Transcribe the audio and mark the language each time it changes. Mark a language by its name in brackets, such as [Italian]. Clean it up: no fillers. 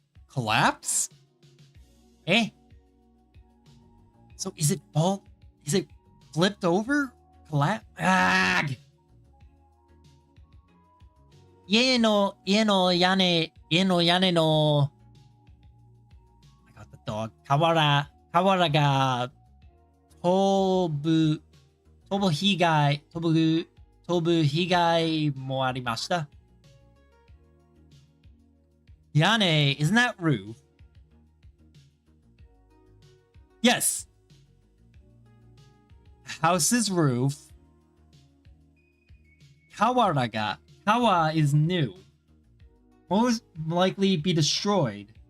[English] Collapse? Eh? So is it flipped over? Collapse? Ah! [Japanese] 家の屋根の [English] I got the dog. [Japanese] 瓦が飛ぶ被害もありました。 [English] 屋根 isn't that roof? Yes. House's roof. Kawa is new. Most likely be destroyed.